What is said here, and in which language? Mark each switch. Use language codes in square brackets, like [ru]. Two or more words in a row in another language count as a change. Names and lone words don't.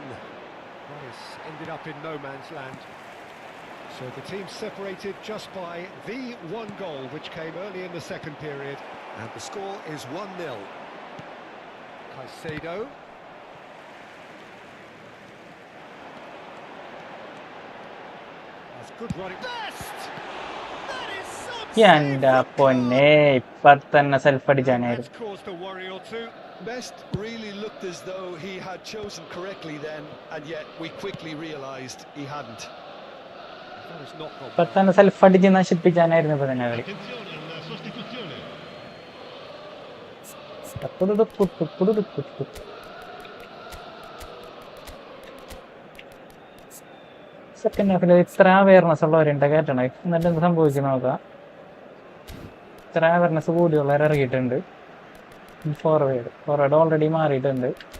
[en] That has ended up in no man's land. So the team separated just by the one goal which came early in the second period. And the score is 1-0. Caicedo. That's good running. Best! That is so [ml] എൻ്റെ പൊന്നെ ഇപ്പത്തന്നെ സെൽഫ് അടിച്ചാനായിരുന്നു [en] That's caused a worry or two. Best really looked as though he had chosen correctly then, and yet we quickly realised he hadn't. That has not gone well. [ml] ഇപ്പത്തന്നെ സെൽഫ് അടിച്ച് നശിപ്പിച്ചാനായിരുന്നു ഇപ്പൊ തന്നെ കളി [it] Attenzione alla sostituzione. [en] second halfil [ml] ഇത്ര അവയർനെസ് ഉള്ളവരുണ്ട് കേട്ടണേ എന്നിട്ട് എന്ത് സംഭവിക്കുന്നു നോക്കാം ഇത്ര അവയർനെസ് കൂടിയുള്ളവർ ഇറങ്ങിയിട്ടുണ്ട് [en] forward already [ml] മാറിയിട്ടുണ്ട്